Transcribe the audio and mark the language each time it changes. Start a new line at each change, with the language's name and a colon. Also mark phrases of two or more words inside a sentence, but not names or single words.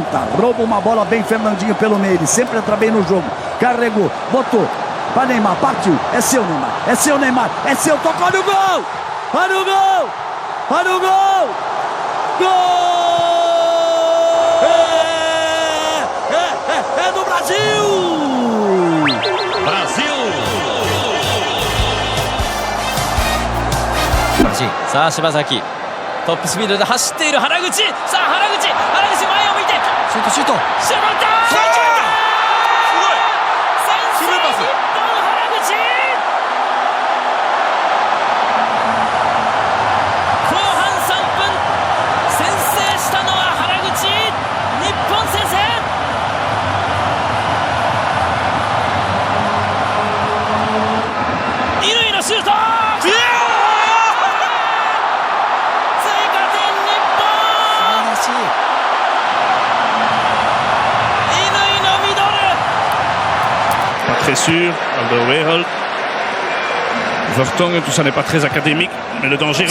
Portuguese: Rouba uma bola bem Fernandinho pelo meio. Ele sempre entra bem no jogo. Carregou, botou. Para Neymar, partiu. É seu, Neymar. É seu, Neymar. É seu. Tocou no gol. Olha o gol. Olha o gol. Gol! É do Brasil!
Japanese: さあ柴崎トップスピードで走っている原口さあ原口前を向いてシュートシュートシュート決めた先制日本原口後半3分先制したのは原口日本先制乾のシュート
French: Très sûr, Alderweireld, Vertonghen, tout ça n'est pas très académique, mais le danger.